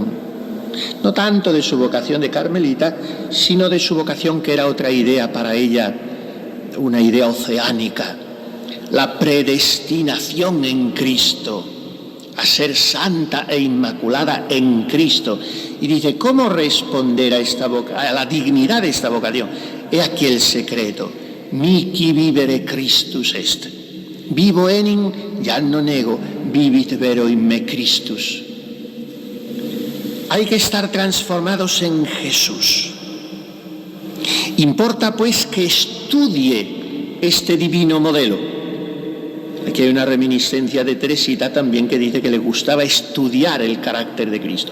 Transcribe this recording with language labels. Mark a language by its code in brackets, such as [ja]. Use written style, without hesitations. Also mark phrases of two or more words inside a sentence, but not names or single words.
[es] No tanto de su vocación de Carmelita, sino de su vocación, que era otra idea para ella, una idea oceánica, la predestinación en Cristo, a ser santa e inmaculada en Cristo. Y dice: ¿cómo responder a la dignidad de esta vocación? He aquí el secreto: [la] mihi vivere Christus est. Vivo enim, ya no nego, vivit vero in me Christus. [es] Hay que estar transformados en Jesús. Importa pues que estudie este divino modelo. Aquí hay una reminiscencia de Teresita también, que dice que le gustaba estudiar el carácter de Cristo.